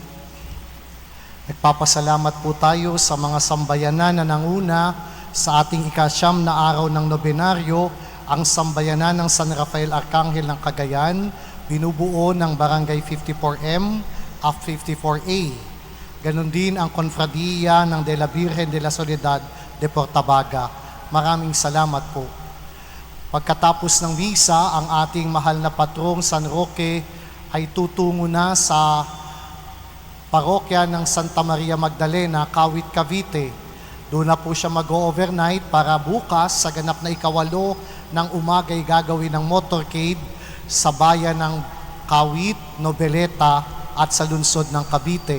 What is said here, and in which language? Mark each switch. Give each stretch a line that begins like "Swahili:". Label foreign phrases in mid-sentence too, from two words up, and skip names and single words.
Filipino: Nagpapasalamat po tayo sa mga sambayanan na nanguna sa ating ikasyam na araw ng nobenaryo, ang sambayanan ng San Rafael Arcangel ng Cagayan, binubuo ng Barangay 54M at 54A. Ganon din ang Konfradiya ng De la Virgen de la Soledad de Portabaga. Maraming salamat po. Pagkatapos ng misa, ang ating mahal na patrong San Roque ay tutungo na sa parokya ng Santa Maria Magdalena, Kawit, Cavite. Doon na po siya mag-overnight para bukas sa ganap na ikawalo ng umaga ay gagawin ng motorcade sa bayan ng Kawit, Nobeleta at sa lungsod ng Cavite.